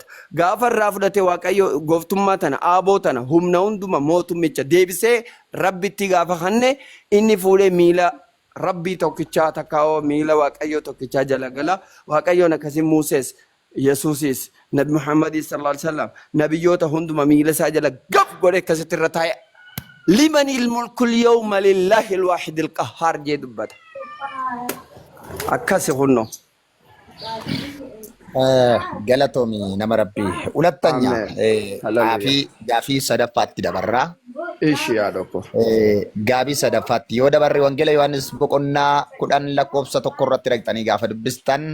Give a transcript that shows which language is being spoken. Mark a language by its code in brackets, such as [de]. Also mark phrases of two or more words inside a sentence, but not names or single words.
[om] Gaafa irraa fudhate waaqayyo gooftummaa tana aaboo tana humna hunduma mootummicha deebisee rabbitti gaafa kanne inni fuudhee miila rabbii tokkichaa takkaawoo miila waaqayyoo tokkichaa jala gala. Waaqayyoon akkasii Muusees Yesuusis Nabi Muhammadii [ar] صلى الله عليه وسلم [om] nabiyyoota hunduma miila isaa jala gaf godhe akkasitti irra taa'e. [ar] لمن الملك اليوم لله الواحد القهار [om] jee dubbata. Akkasi hunno. Galatomi nama rabbii. Hulatanya gaafii sadaffaatti dabarraa. Ishi yaadoko. Gaafii sadaffaatti yoo dabarre wangeela Yohaanis boqonnaa 10 lakkoofsa 1 irratti dhaqxanii gaafa dubbistan.